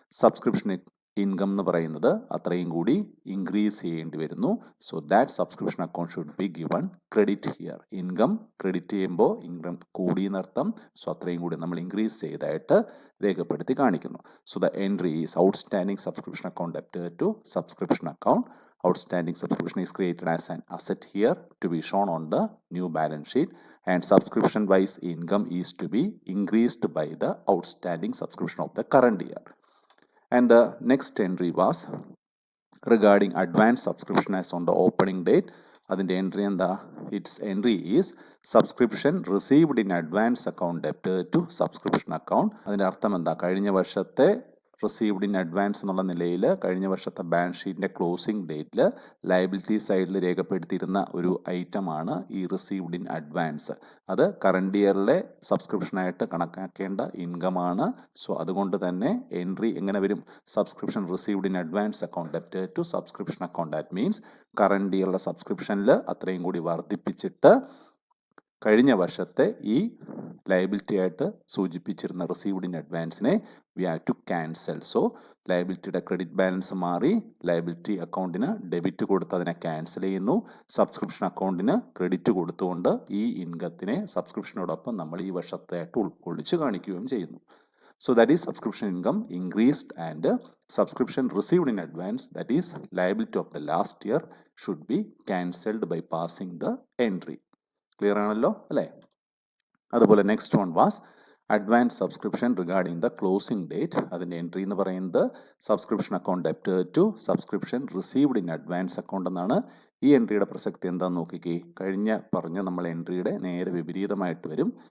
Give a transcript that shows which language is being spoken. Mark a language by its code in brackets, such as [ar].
[ml] Subscription income എന്ന് പറയുന്നത് അത്രയും കൂടി ഇൻക്രീസ് ചെയ്യേണ്ടി വരുന്നു. [en] So that subscription account should be given credit here. [ml] Income credit ചെയ്യുമ്പോൾ ഇൻകം കൂടി എന്നർത്ഥം. സോ അത്രയും കൂടി നമ്മൾ ഇൻക്രീസ് ചെയ്തായിട്ട് രേഖപ്പെടുത്തി കാണിക്കുന്നു. [en] So the entry is outstanding subscription account debited to subscription account. Outstanding subscription is created as an asset here to be shown on the new balance sheet, and subscription wise income is to be increased by the outstanding subscription of the current year. And the next entry was regarding advance subscription as on the opening date. [ml] അതിൻ്റെ entry എന്താ? [en] It's entry is subscription received in advance account debited to subscription account. [ml] അതിൻ്റെ അർത്ഥം എന്താ? കഴിഞ്ഞ വർഷത്തെ received in advance എന്നുള്ള നിലയിൽ കഴിഞ്ഞ വർഷത്തെ ബാലൻസ് ഷീറ്റിൻ്റെ ക്ലോസിംഗ് ഡേറ്റിൽ ലയബിലിറ്റി സൈഡിൽ രേഖപ്പെടുത്തിയിരുന്ന ഒരു ഐറ്റമാണ് ഈ റിസീവ്ഡ് ഇൻ അഡ്വാൻസ്. അത് കറണ്ട് ഇയറിലെ സബ്സ്ക്രിപ്ഷനായിട്ട് കണക്കാക്കേണ്ട ഇൻകമാണ്. [en] so [ml] അതുകൊണ്ട് തന്നെ എൻട്രി എങ്ങനെ വരും? [en] Subscription received in advance account debited to subscription account. [ml] That means current ഇയറിലെ സബ്സ്ക്രിപ്ഷനിൽ അത്രയും കൂടി വർദ്ധിപ്പിച്ചിട്ട് കഴിഞ്ഞ വർഷത്തെ ഈ ലയബിലിറ്റി ആയിട്ട് സൂചിപ്പിച്ചിരുന്ന received in അഡ്വാൻസിനെ [en] We have to cancel. [ml] So ലയബിലിറ്റിയുടെ credit balance മാറി ലയബിലിറ്റി അക്കൗണ്ടിന് ഡെബിറ്റ് കൊടുത്ത് അതിനെ ക്യാൻസൽ ചെയ്യുന്നു. സബ്സ്ക്രിപ്ഷൻ അക്കൗണ്ടിന് ക്രെഡിറ്റ് കൊടുത്തുകൊണ്ട് ഈ ഇൻകത്തിനെ സബ്സ്ക്രിപ്ഷനോടൊപ്പം നമ്മൾ ഈ വർഷത്തെയായിട്ട് ഉൾക്കൊള്ളിച്ച് കാണിക്കുകയും ചെയ്യുന്നു. [en] So that is subscription income increased, and subscription received in advance, that is liability of the last year, should be cancelled by passing the entry. Clear [ml] ആണല്ലോ അല്ലേ? അതുപോലെ [en] Next one was advance subscription regarding the closing date. [ml] അതിൻ്റെ entry എന്ന് പറയുന്നത് [en] subscription account debited to subscription received in advance account [ml] എന്നാണ്. ഈ എൻട്രിയുടെ പ്രസക്തി എന്താണെന്ന് നോക്കിക്കേ. കഴിഞ്ഞ പറഞ്ഞ നമ്മൾ എൻട്രിയുടെ നേരെ വിപരീതമായിട്ട് വരും.